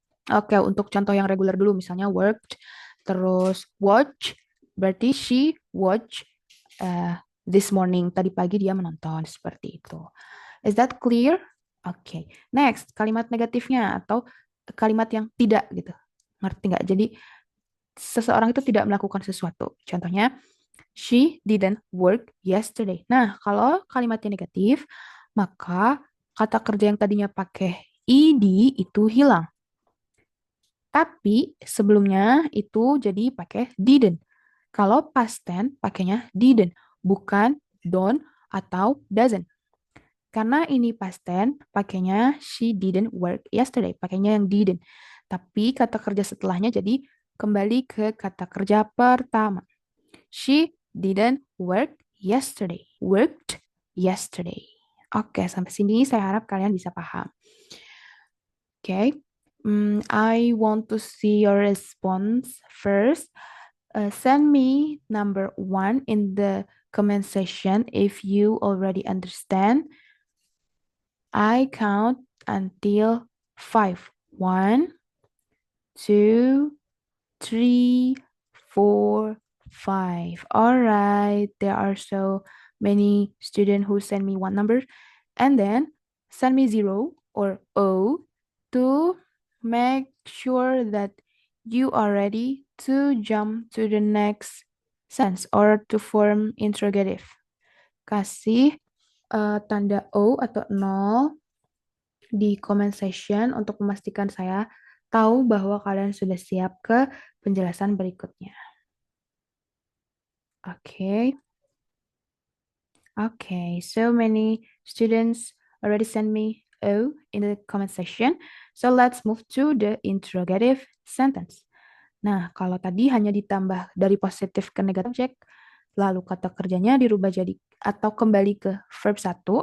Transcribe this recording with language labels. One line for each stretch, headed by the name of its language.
Indonesian: Oke, untuk contoh yang reguler dulu, misalnya worked, terus watch, berarti
English: she watch this morning.
Indonesian: Tadi pagi dia menonton, seperti itu.
English: Is that clear?
Indonesian: Oke. Next, kalimat negatifnya atau kalimat yang tidak gitu. Ngerti nggak? Jadi, seseorang itu tidak melakukan sesuatu. Contohnya,
English: she didn't work yesterday.
Indonesian: Nah, kalau kalimatnya negatif, maka kata kerja yang tadinya pakai ed itu hilang. Tapi sebelumnya itu jadi pakai didn't. Kalau past tense pakainya didn't, bukan don't atau doesn't. Karena ini past tense, pakainya
English: she didn't work yesterday,
Indonesian: pakainya yang didn't. Tapi kata kerja setelahnya jadi kembali ke kata kerja pertama.
English: She didn't work yesterday. Worked yesterday.
Indonesian: Oke, sampai sini saya harap kalian bisa paham. Oke,
English: I want to see your response first. Send me number 1 in the comment section if you already understand. I count until 5. 1, 2, 3, 4, 5. All right, there are so many students who send me one number and then send me 0 or O to make sure that you are ready to jump to the next sentence or to form interrogative.
Indonesian: Kasih tanda O atau 0 di comment section untuk memastikan saya tahu bahwa kalian sudah siap ke penjelasan berikutnya.
English: Okay. Okay, so many students already sent me O in the comment section. So let's move to the interrogative sentence.
Indonesian: Nah, kalau tadi hanya ditambah dari positif ke negatif objek, lalu kata kerjanya dirubah jadi atau kembali ke verb 1.